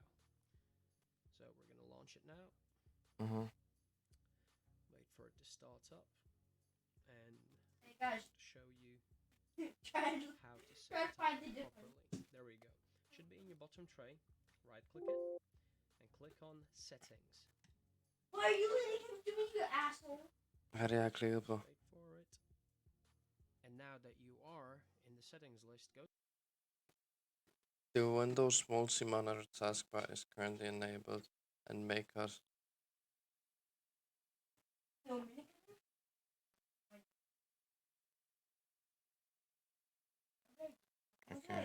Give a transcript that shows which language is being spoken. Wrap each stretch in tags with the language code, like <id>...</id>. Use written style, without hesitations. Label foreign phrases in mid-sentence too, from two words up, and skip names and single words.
<en>So we're gonna launch it now. Wait for it to start up, and just to show you how to set it up properly. There we go. Should be in your bottom tray. Right click it and click on settings. Why are you letting him do it, you asshole?</en> <da>Hvad er det, jeg har klikket på?</da> <en>Wait for it. And now that you are in the settings list, go. The Windows multi-monitor taskbar is currently enabled and may cause okay.</en>